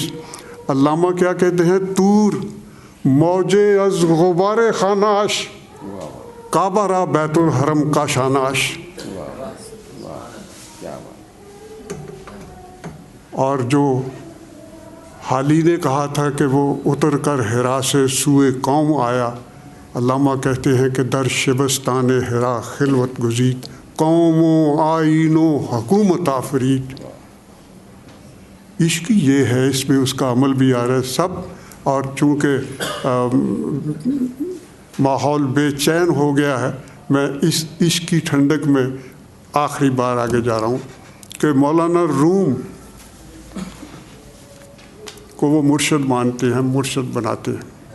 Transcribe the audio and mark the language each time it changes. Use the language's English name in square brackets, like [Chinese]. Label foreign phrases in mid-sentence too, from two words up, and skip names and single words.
[Urdu] علامہ کیا کہتے ہیں، [Persian] طور موجے از غبار خاناش، کعبہ را بیت الحرم کا شاناش۔ [Urdu] اور جو حالی نے کہا تھا کہ وہ اتر کر حرا سے سوئے قوم آیا، علامہ کہتے ہیں کہ [Persian] در شبستان حرا خلوت گزید، قوم و آئین و حکومت آفرید۔ [Urdu] عشق یہ ہے، اس میں اس کا عمل بھی آ رہا ہے سب۔ اور چونکہ ماحول بے چین ہو گیا ہے، میں اس عشق کی ٹھنڈک میں آخری بار آگے جا رہا ہوں کہ مولانا روم کو وہ مرشد مانتے ہیں، مرشد بناتے ہیں۔